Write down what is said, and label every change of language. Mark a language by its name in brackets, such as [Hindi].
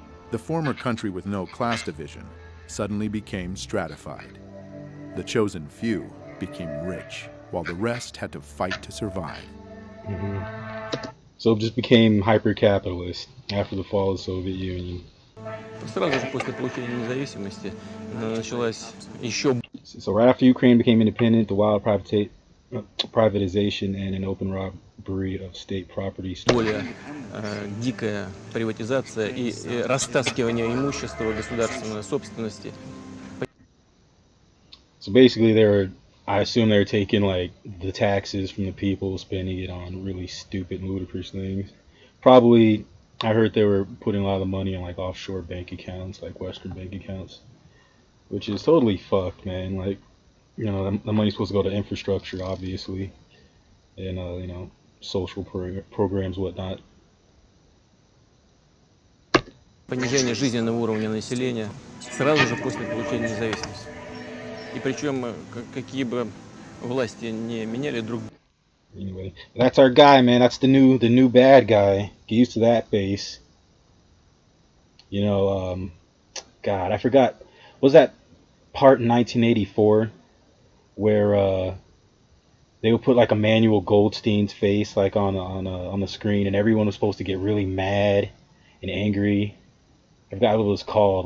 [English] The former country with no class division suddenly became stratified. The chosen few became rich, while the rest had to fight to survive. So it just became hyper-capitalist after the fall of the Soviet Union. [Russian] Сразу же после получения независимости началась еще... [English] So right after Ukraine became independent, the wild privatization and an open robbery of state property. [Russian] Более дикая приватизация и растаскивание имущества государственной собственности. [English] So basically I assume they were taking like the taxes from the people, spending it on really stupid, ludicrous things. Probably, I heard they were putting a lot of the money on like offshore bank accounts, like Western bank accounts, which is totally fucked, man. Like, you know, the money's supposed to go to infrastructure, obviously, and you know, social programs, whatnot. [Russian] Понижение жизненного уровня населения сразу же после получения независимости. И причем какие бы власти не меняли друг друга. [English] Anyway, that's our guy, man. That's the new bad guy. Get used to that face. You know, God, I forgot. Was that part in 1984 where they would put like Emmanuel Goldstein's face like on the screen, and everyone was supposed to get really mad and angry. I forgot what it was called.